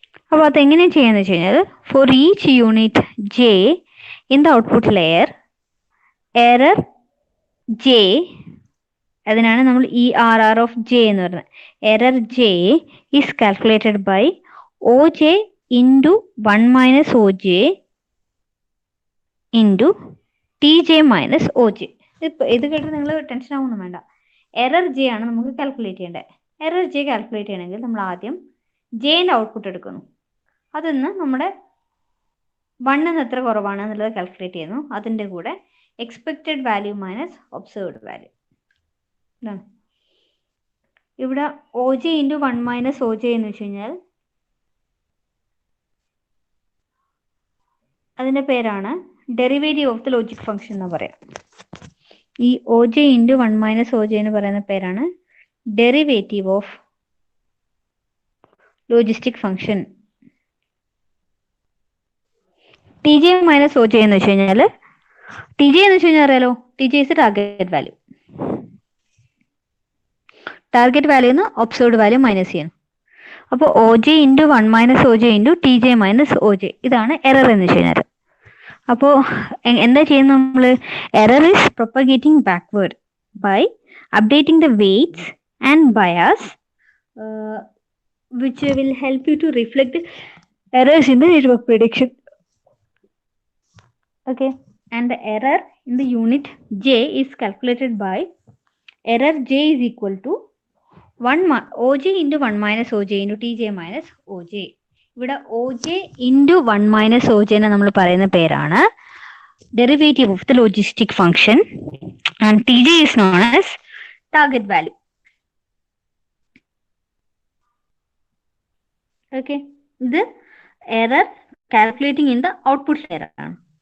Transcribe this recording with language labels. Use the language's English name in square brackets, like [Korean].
[Malayalam] അപ്പോൾ അതെങ്ങനെ ചെയ്യാന്ന് വെച്ച് കഴിഞ്ഞാൽ, [English] for each unit j in the output layer, [Malayalam] error j, അതിനാണ് നമ്മൾ ERR of j എന്ന് പറയുന്നത്. [English] Error j is calculated by OJ into 1 minus OJ into TJ minus OJ. [Malayalam] ഇത് കേട്ട് നിങ്ങൾ ടെൻഷൻ ആവുമൊന്നും വേണ്ട. എറർ ജെ ആണ് നമുക്ക് കാൽക്കുലേറ്റ് ചെയ്യേണ്ടത്. എറർ ജെ കാൽക്കുലേറ്റ് ചെയ്യണമെങ്കിൽ നമ്മൾ ആദ്യം ജെൻ്റെ ഔട്ട്പുട്ട് എടുക്കുന്നു. അതിന്ന് നമ്മുടെ 1 എത്ര കുറവാണ് എന്നുള്ളത് കാൽക്കുലേറ്റ് ചെയ്യുന്നു. അതിൻ്റെ കൂടെ expected value minus observed value. ഇവിടെ OJ ഇൻറ്റു 1 മൈനസ് OJ എന്ന് വെച്ച് കഴിഞ്ഞാൽ അതിൻ്റെ പേരാണ് [English] derivative of the logic function [Malayalam] എന്ന് പറയാം. ഈ OJ ഇൻറ്റു 1 മൈനസ് OJ എന്ന് പറയുന്ന പേരാണ് [English] Derivative of logistic function. [Malayalam] TJ minus OJ എന്ന് വെച്ച് കഴിഞ്ഞാൽ, TJ എന്ന് വെച്ച് കഴിഞ്ഞാൽ അറിയാലോ, [English] TJ is target value. [Malayalam] Target വാല്യൂന്ന് observed value minus ചെയ്യണം. അപ്പോൾ OJ into 1 minus OJ into TJ minus OJ, ഇതാണ് എറർ എന്ന് വെച്ച് കഴിഞ്ഞാൽ. അപ്പോൾ എന്താ ചെയ്യുന്നത് നമ്മൾ? [English] Error is propagating backward by updating the weights and bias which will help you to reflect the errors in the network prediction. Okay, and the error in the unit j is calculated by error j is equal to OJ into 1 minus OJ into TJ minus OJ. ഇവിടെ OJ into 1 minus OJ [Malayalam] എന്ന് നമ്മൾ പറയുന്ന പേരാണ് [English] Derivative of the logistic function, and TJ is known as target value. Okay, ഇത് error calculating in the output layer ആണ്.